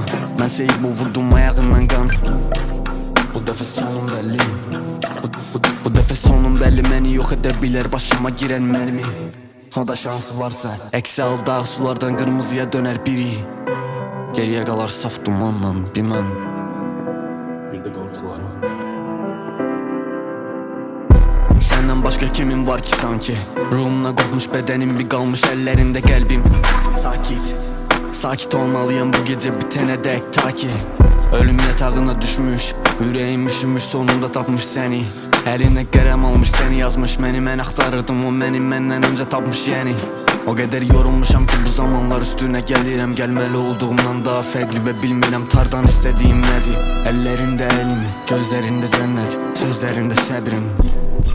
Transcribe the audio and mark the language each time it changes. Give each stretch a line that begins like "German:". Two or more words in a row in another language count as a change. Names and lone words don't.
Azerbaijani: Mən seyib o vurdum ayağından qan. Bu dəfə sonum bəlli, bu dəfə sonum bəlli. Məni yox edə bilər başıma girən mərmi. O da şansı varsa, əksi al dağ sulardan qırmızıya dönər biri. Geriyə qalar saf dumanla bir mən, bir də qorxularım.
Turkish: Senden başka kimin var ki sanki? Ruhumla kopmuş bedenim, bir kalmış ellerinde kalbim. Sakit, sakit olmalıyım bu gece bitene dek ta ki ölüm yatağına düşmüş, yüreğim üşümüş, sonunda tapmış seni.
Azerbaijani: Eline qələm almış seni yazmış, məni mən axtarırdım, o məni məndən öncə tapmış yəni. O qədər yorulmuşam ki bu zamanlar üstüne gəlirəm, gəlməli olduğumdan daha fərqli və bilmirəm tardan istədiyim nədir. Əllərində əlimi, gözlərində cənnət, sözlərində səbrim.